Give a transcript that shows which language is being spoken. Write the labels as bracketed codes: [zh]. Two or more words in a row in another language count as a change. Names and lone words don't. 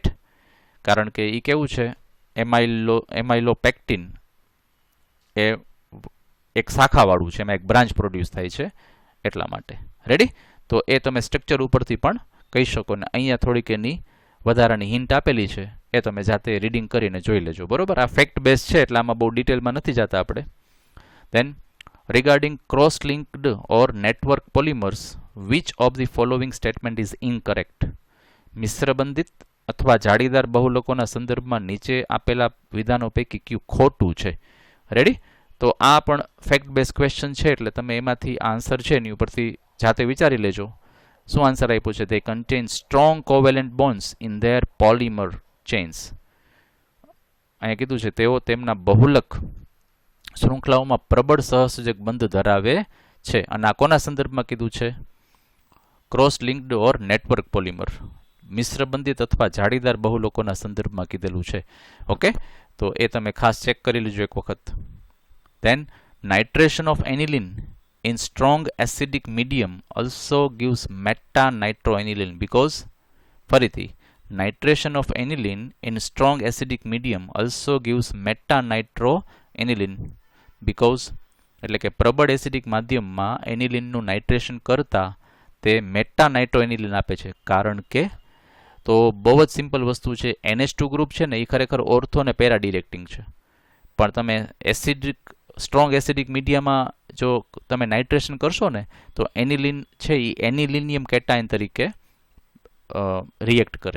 [gu] કારણ કે એ કેવું છે એમાઇલોપેક્ટિન એ એક શાખાવાળું છે, એમાં એક [en] branch produce [gu] થાય છે એટલા માટે. રેડી. તો એ તમે સ્ટ્રક્ચર ઉપરથી પણ કહી શકો ને અહીંયા થોડીક એની વધારાની હિન્ટ આપેલી છે એ તમે જાતે રીડિંગ કરીને જોઈ લેજો. બરોબર. આ [en] fact base [gu] છે એટલે આમાં બહુ ડિટેલમાં નથી જતા આપણે. [en] દેન regarding cross-linked or network polymers, which of the following statement is incorrect? [gu] મિશ્રબંધિત અથવા જાળીદાર બહુલકોના સંદર્ભમાં નીચે આપેલા વિધાનો પૈકી કયું ખોટું છે. રેડી. તો આ પણ [en] fact base question [gu] છે એટલે તમે એમાંથી આન્સર છે એની ઉપરથી જાતે વિચારી લેજો. શું આન્સર આપ્યું છે, [en] they contain strong covalent bonds in their polymer chains. [gu] અહીંયા કીધું છે તેઓ તેમના બહુલક શૃંખલાઓમાં પ્રબળ સહસંયોજક બંધ ધરાવે છે. અને આ કોના સંદર્ભમાં કીધું છે, [en] cross linked or network polymer. [gu] મિશ્રબંધિત અથવા જાળીદાર બહુલોકોના સંદર્ભમાં કીધેલું છે. ઓકે, તો એ તમે ખાસ ચેક કરી લેજો એક વખત. [en] Then nitration of aniline in strong acidic medium also gives meta-nitroaniline because ફરીથી nitration of aniline in strong acidic medium also gives meta-nitroaniline because [gu] એટલે કે પ્રબળ એસિડિક માધ્યમમાં એનિલિનનું નાઇટ્રેશન કરતા તે મેટા-નાઇટ્રોએનિલિન આપે છે. કારણ કે તો બહુ જ સિમ્પલ વસ્તુ છે. NH2 ગ્રુપ છે ને એ ખરેખર ઓર્થો અને [en] para directing [gu] છે, પણ તમે [en] acidic strong acidic [gu] મીડિયામાં જો તમે નાઇટ્રેશન કરશો ને તો એનિલિન છે એ [en] anilinium cation [gu] તરીકે રિએક્ટ કરે.